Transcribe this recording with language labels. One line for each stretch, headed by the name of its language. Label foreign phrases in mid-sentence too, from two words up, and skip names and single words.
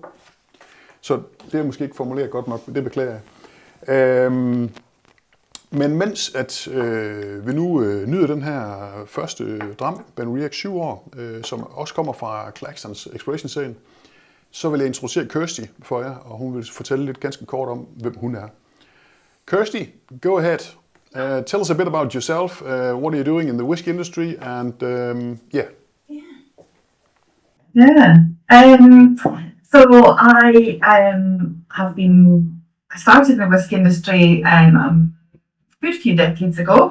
Danish: Så det er måske ikke formuleret godt nok, men det beklager jeg. Men mens at vi nu nyder den her første dram, BenRiach 7 år, som også kommer fra Claxtons Exploration-serien, så vil jeg introducere Kirsty for jer, og hun vil fortælle lidt ganske kort om, hvem hun er.
English: Kirsty, go ahead. Tell us a bit about yourself. What are you doing in the whisky industry? And yeah. So I I started in the whisky industry a good few decades ago.